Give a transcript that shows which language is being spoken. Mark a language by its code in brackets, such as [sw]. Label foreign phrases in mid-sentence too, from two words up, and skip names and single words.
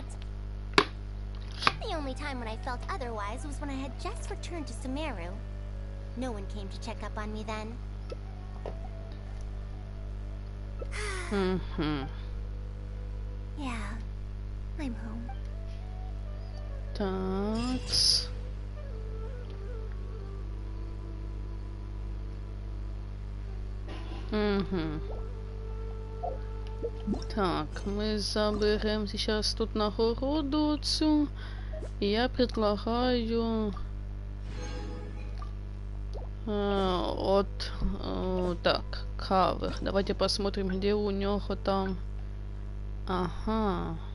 [en] The only time when I felt otherwise was when I had just returned to Sumeru. No one came to check up on me then. Yeah, I'm home. [ru] Так. Так, мы заберем сейчас тут [uk] нагороду цю. [ru] И я предлагаю так, кавер. Давайте посмотрим, где у него там. Ага.